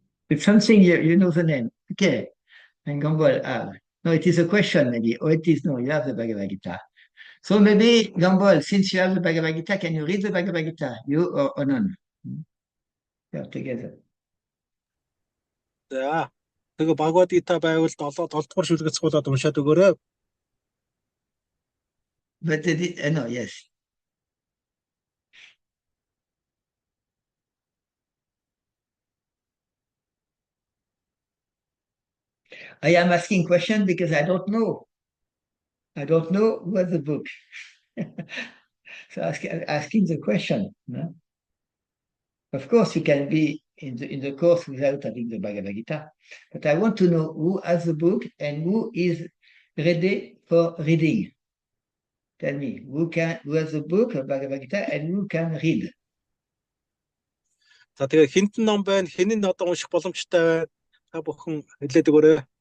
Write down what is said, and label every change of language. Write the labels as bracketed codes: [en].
[en] It's something you know the name. Okay. And Gambol, no, it is a question maybe. Or it is no, you have the Bhagavad Gita. So maybe, Gambol, since you have the Bhagavad Gita, can you read the Bhagavad Gita? You or none? You have together. [mn] за тэгээ Бхагавад Гита байвал 7 дугаар шүлгээс цуглаад уншаад өгөөрэй. [en] But no, yes. I am asking question because I don't know. I don't know what the book. So asking the question. No? Of course, you can be in the course without having the Bhagavad Gita, but I want to know who has the book and who is ready for reading. Tell me, who has the book of Bhagavad Gita and who can read? [mn] За тэгээ хинт ном байна, хэн нь одоо унших боломжтой байна. Та бүхэн хэлээд өгөөрэй.